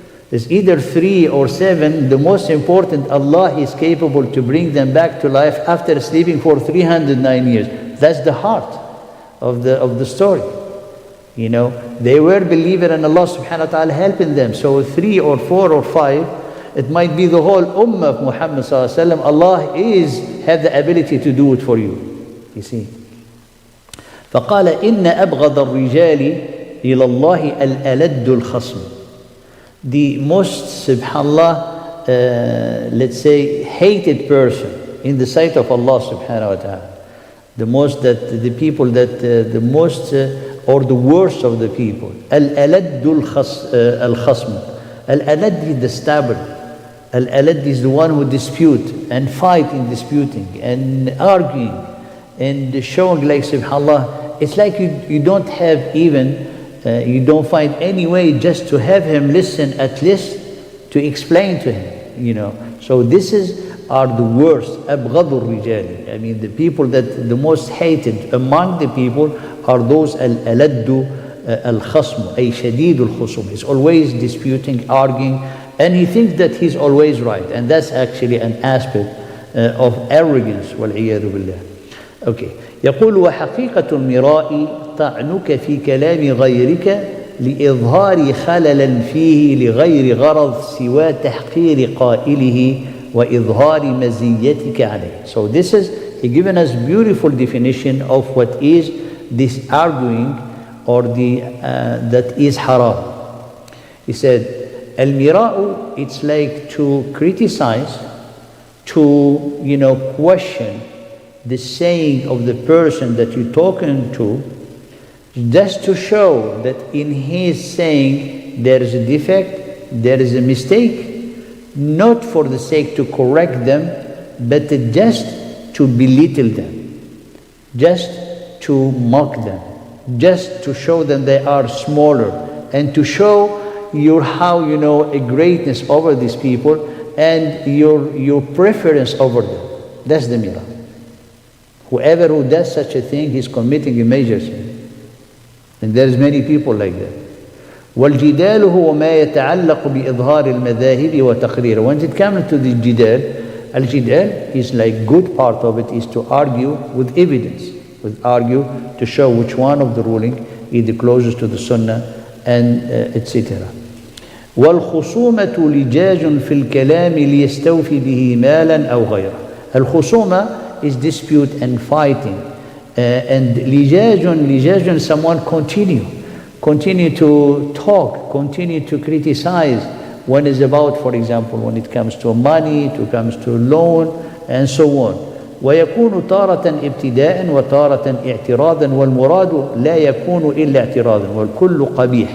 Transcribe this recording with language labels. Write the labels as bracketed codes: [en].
[en] It's either 3 or 7. The most important, Allah is capable to bring them back to life after sleeping for 309 years. That's the heart of the story. You know, they were believer and Allah subhanahu wa ta'ala helping them. So 3 or 4 or 5, it might be the whole ummah of Muhammad sallallahu alaihi wasallam. Allah have the ability to do it for you. You see. [ar] فقال إن أبغض الرجال إلى الله الألد الخصم. [en] The most, subhanallah, let's say, hated person in the sight of Allah subhanahu wa ta'ala. The most that the people that the most or the worst of the people. Al-Alad al-Khasm. Al-Alad is the stabber. Al-Alad is the one who dispute and fight in disputing and arguing and showing like subhanallah. It's like you don't have even, you don't find any way just to have him listen at least to explain to him, you know. So this are the worst, [ar] أبغض الرجال. [en] I mean the people that the most hated among the people are those al-alad al-khasm, ay shadid al-khusum. He's always disputing, arguing, and he thinks that he's always right. And that's actually an aspect of arrogance, [ar] والعياذ بالله. [en] Okay. [ar] يقول وحقيقة المراء طعنك في كلام غيرك لإظهار خلل فيه لغير غرض سوى تحقير قائله وإظهار مزيتك عليه. [en] So this is, he given us beautiful definition of what is this arguing or the that is haram. He said, al-mira'u, it's like to criticize, to, you know, question the saying of the person that you're talking to, just to show that in his saying there is a defect, there is a mistake, not for the sake to correct them, but just to belittle them, just to mock them, just to show them they are smaller, and to show how you know a greatness over these people and your preference over them. That's the mirah. Whoever who does such a thing, he's committing a major sin. And there's many people like that. [ar] والجدال هو ما يتعلق بإظهار المذاهب وتقريرها. [en] When it comes to the jidal, al-jidal is like good part of it is to argue with evidence, argue to show which one of the ruling is the closest to the sunnah and etc. [ar] والخصومة لجاج في الكلام ليستوفي به مالا أو غيره. [en] الخصومة is dispute and fighting, and lijajun, someone continue to talk, continue to criticize when it's about, for example, when it comes to money, it comes to loan, and so on. [ar] ويكون تارة ابتداء وتارة اعتراضا والمراد لا يكون إلا اعتراضا والكل قبيح.